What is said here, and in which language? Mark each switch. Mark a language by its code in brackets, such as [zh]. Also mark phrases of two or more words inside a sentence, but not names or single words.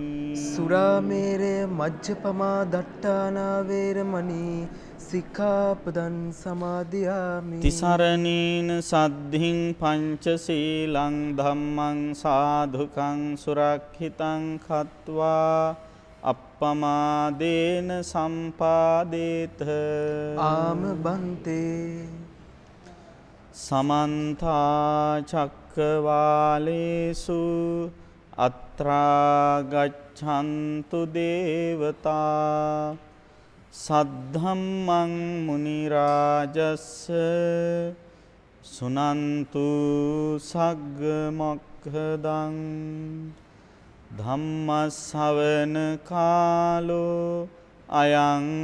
[pi] සුරාමේරය මජ්ජපමා දට්ඨානා වේරමණී සික්ඛාපදං සමාදියාමි තිසරණේන සද්ධින් පංචශීලං ධම්මං සාධුකං සුරක්ෂිතං කତ୍වා අප්පමාදේන සම්පාදේත [si] ආම බන්තේ [pi] සමන්ත චක්කවාලේසු අත්‍රා ගච්ඡන්තු දේවතා සද්ධම්මං මුනි රාජස්ස සුනන්තු සග්ග මොක්ඛදං ධම්ම ශ්‍රවණ කාලෝ අයං